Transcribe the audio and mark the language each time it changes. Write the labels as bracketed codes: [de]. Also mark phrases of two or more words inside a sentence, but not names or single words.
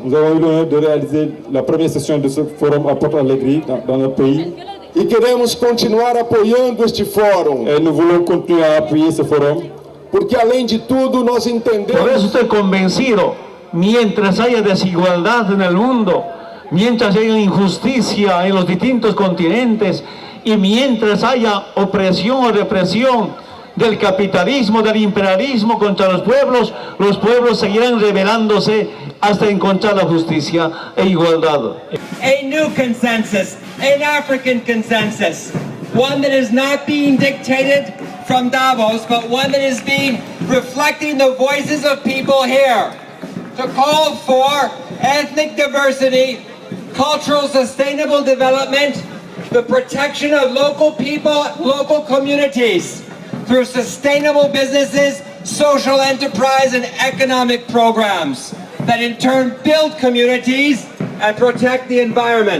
[fr] Nous avons eu l'honneur de réaliser la première session de ce forum à Porto Alegre, dans notre pays. [pt] E queremos continuar apoiando este fórum. [fr] Et nous voulons continuer à appuyer ce forum. [pt] Porque além de tudo nós entendemos. [es] Por eso estoy convencido, mientras haya desigualdad en el mundo, mientras haya injusticia en los distintos continentes y mientras haya opresión o represión del capitalismo, del imperialismo contra los pueblos seguirán rebelándose hasta encontrar la justicia e igualdad. [en] A new consensus, an African consensus, one that is not being dictated from Davos, but one that is being reflecting the voices of people here, to call for ethnic diversity, cultural sustainable development, the protection of local people, local communities, through sustainable businesses, social enterprise, and economic programs that in turn build communities and protect the environment.